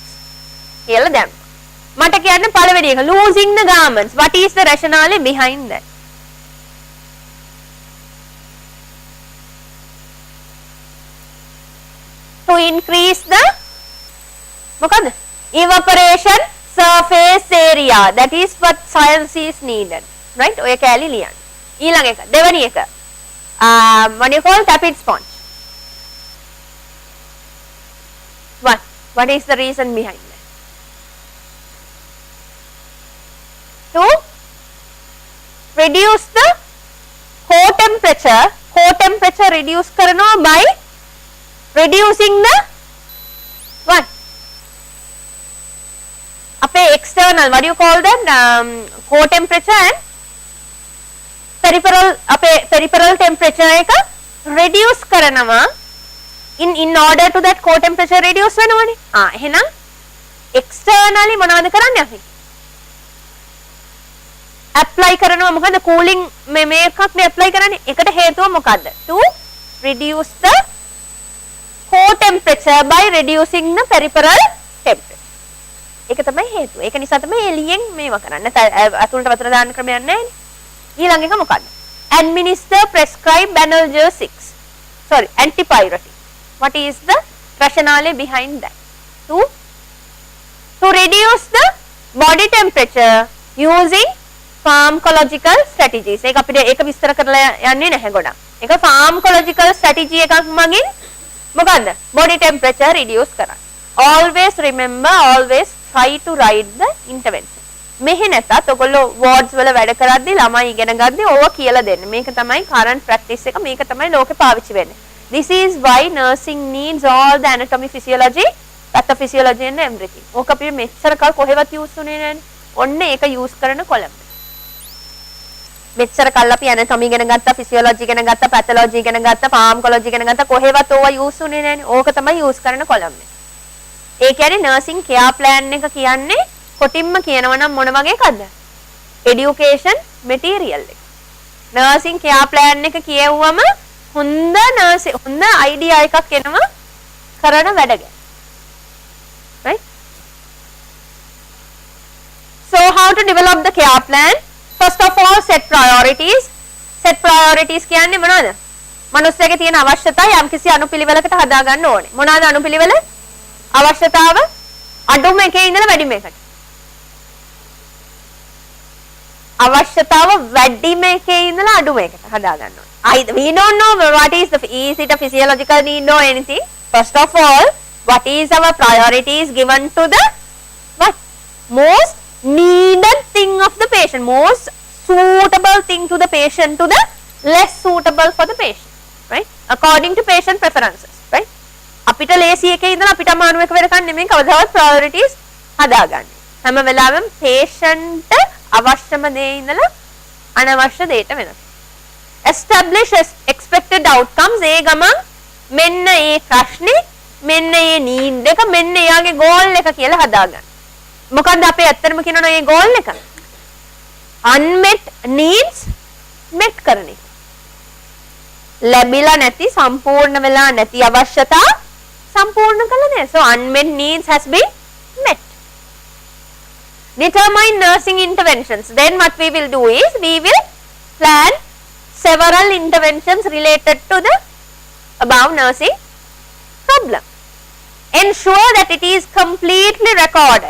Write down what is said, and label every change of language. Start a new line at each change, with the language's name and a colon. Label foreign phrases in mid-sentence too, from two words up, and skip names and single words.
Sinhala: කියලා දැම්ම. මට කියන්න පළවෙනි එක
English: losing the garments. What is the rationale behind that? To increase the මොකද? evaporation surface area. That is what science is needed. Right?
Sinhala: ඔය කැලි ලියන්න. ඊළඟ එක දෙවෙනි එක
English: what do you call tapid sponge. What is the reason behind that? To reduce the core temperature reduce කරනවා by reducing the what? අපේ external what do you call them? core temperature and peripheral temperature එක reduce කරනවා in order to that core temperature reduce වෙනවනේ.
Sinhala: එහෙනම් externally මොනවද කරන්නේ අපි? apply කරනවා මොකද cooling මේ එකක් නේ apply කරන්නේ. ඒකට හේතුව මොකද්ද?
English: To reduce the core temperature by reducing the peripheral temperature.
Sinhala: ඒක තමයි හේතුව. ඒක නිසා තමයි එළියෙන් මේවා කරන්නේ. අතුලට වතුර දාන්න ක්‍රමයක් නැහැ. ඊළඟ එක මොකද්ද?
English: administer prescribe antipyretic. What is the rationale behind that? To reduce the body temperature using pharmacological strategies.
Sinhala: ඒක අපිට ඒක විස්තර කරලා යන්නේ නැහැ ගොඩක්. ඒක
English: pharmacological strategy
Sinhala: එකක් මගින් මොකද්ද?
English: body temperature reduce කරන්න. Always remember, always try to write the intervention.
Sinhala: මෙහෙ නැතත් ඔයගොල්ලෝ වෝඩ්ස් වල වැඩ කරද්දී ළමයි ඉගෙන ගද්දී ඕවා කියලා දෙන්න. මේක තමයි
English: current practice
Sinhala: එක. මේක තමයි ලෝකේ පාවිච්චි වෙන්නේ.
English: This is why nursing needs all the anatomy, physiology, pathophysiology and everything.
Sinhala: ඕක අපි මෙච්චර කල් කොහෙවත් use උනේ නැන්නේ. ඔන්න ඒක use කරන කොලම්. මෙච්චර කල් අපි anatomy ඉගෙන ගත්තා, physiology ඉගෙන ගත්තා, pathology ඉගෙන ගත්තා, pharmacology ඉගෙන ගත්තා, කොහෙවත් ඕවා use උනේ නැන්නේ. ඕක තමයි use කරන කොලම් එක. ඒ කියන්නේ
English: nursing care plan
Sinhala: එක කියන්නේ කොටින්ම කියනවා නම් මොන වගේ එකක්ද?
English: education material එක. nursing care plan
Sinhala: එක කියවුවම හොඳ idea එකක් එනවා කරන වැඩ ගැන.
English: Right? So how to develop the care plan? First of all, set priorities. Set priorities
Sinhala: කියන්නේ මොනවද? මනුස්සයෙක්ගේ තියෙන අවශ්‍යතා යම්කිසි අනුපිළිවෙලකට හදා ගන්න ඕනේ. මොනවාද අනුපිළිවෙල? අවශ්‍යතාව අඩුම එකේ ඉඳලා වැඩිම එකට. අවශ්‍යතාව වැඩිම එකේ ඉඳලා අඩුම එකට හදා ගන්න ඕනේ.
English: We don't know what is it a physiological need or anything. First of all, what is our priorities given to the what? Most needed thing of the patient, most suitable thing to the patient to the less suitable for the patient, right? According to patient preferences, right?
Sinhala: අපිට ලේසි එකේ ඉඳලා අපිට අමාරු එක වෙනකන් නෙමෙයි කවදාවත් priorities හදාගන්නේ. හැම වෙලාවෙම patient අවශ්‍යම දේ ඉඳලා අනවශ්‍ය දෙයට වෙනස්.
English: Establish expected outcomes.
Sinhala: ඒ ගමන් මෙන්න ඒ ප්‍රශ්නේ, මෙන්න ඒ need එක, මෙන්න එයාගේ goal එක කියලා හදාගන්න. මොකද්ද අපේ ඇත්තටම කියනවා මේ goal එක?
English: Unmet needs met කරන එක.
Sinhala: ලැබිලා නැති, සම්පූර්ණ වෙලා නැති අවශ්‍යතා සම්පූර්ණ කළා නේද?
English: So unmet needs has been met. Determine nursing interventions. Then what we will do is we will plan several interventions related to the above nursing problem. Ensure that it is completely recorded.